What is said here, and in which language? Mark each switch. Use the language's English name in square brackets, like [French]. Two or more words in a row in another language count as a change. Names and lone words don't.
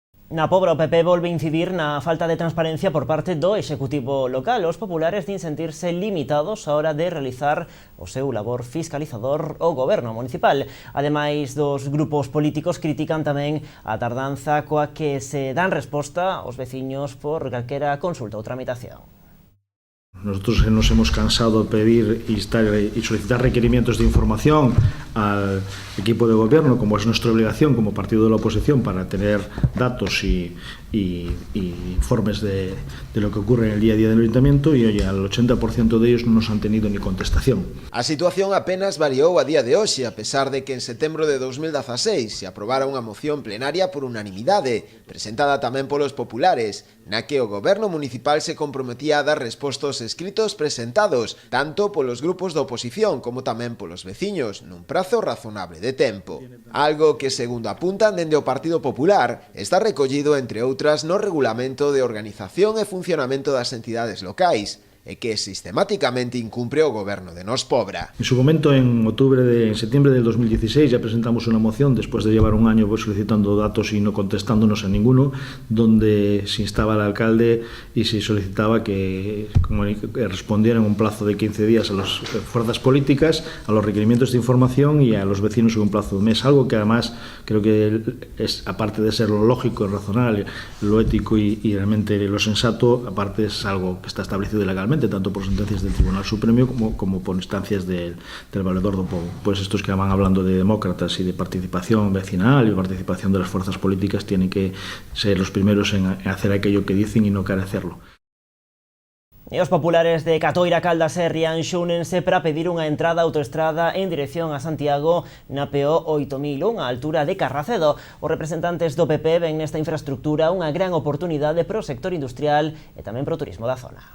[Galician] Na Pobra, o PP volve incidir na falta de transparencia por parte do Executivo local. Os populares din sentirse limitados á hora de realizar o seu labor fiscalizador ao goberno municipal. Ademais dos grupos políticos critican tamén a tardanza coa que se dan resposta aos veciños por calquera consulta ou tramitación. [Spanish] Nosotros nos hemos cansado de pedir y solicitar requerimientos de información al equipo de gobierno, como es nuestra obligación como partido de la oposición, para tener datos y informes de lo que ocurre en el día a día del ayuntamiento, y oye, al 80% de ellos no nos han tenido ni contestación. [Galician] A situación apenas variou a día de hoxe, a pesar de que en setembro de 2016 se aprobara unha moción plenaria por unanimidade, presentada tamén polos populares, na que o goberno municipal se comprometía a dar respostos escritos presentados tanto polos grupos da oposición como tamén polos veciños nun prazo razonable de tempo. Algo que, segundo apuntan dende o Partido Popular, está recollido, entre outras, no Regulamento de Organización e Funcionamento das Entidades Locais, e que sistemáticamente incumpre o goberno de Nos Pobra. [Spanish] En su momento, en septiembre del 2016, ya presentamos una moción, después de llevar un año solicitando datos y no contestándonos a ninguno, donde se instaba al alcalde y se solicitaba que respondieran en un plazo de 15 días a las fuerzas políticas, a los requerimientos de información y a los vecinos en un plazo de un mes. Algo que además creo que es, aparte de ser lo lógico, lo razonable, lo ético y realmente lo sensato, aparte es algo que está establecido legalmente, tanto por sentencias del Tribunal Supremo como por instancias del Valedor do Pobo. Pues estos que van hablando de demócratas y de participación vecinal y participación de las fuerzas políticas tienen que ser los primeros en hacer aquello que dicen y no carecerlo. [Galician] E os populares de Catoira, Caldas e Rianxo únense para pedir unha entrada autoestrada en dirección a Santiago na PO 8001, a altura de Carracedo. Os representantes do PP ven nesta infraestructura unha gran oportunidade para o sector industrial e tamén para o turismo da zona.